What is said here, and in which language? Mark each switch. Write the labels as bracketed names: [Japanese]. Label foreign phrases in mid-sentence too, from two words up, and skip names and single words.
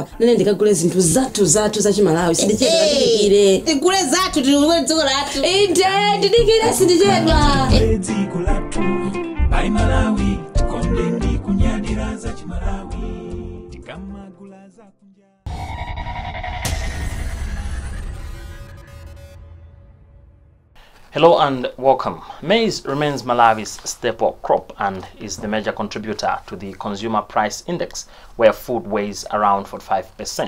[Nyanja] Nene ndikagule zinthu zathu za chimalawi. Sindichedwa Tikule zathu tikule dziko lathu. Ndidikire sindichedwa. Dziko lathu bai Malawi kondendi kunyadira za chimalawi tikamagula za kunja. [English] Hello and welcome. Maize remains Malawi's staple crop and is the major contributor to the consumer price index, where food weighs around 45%.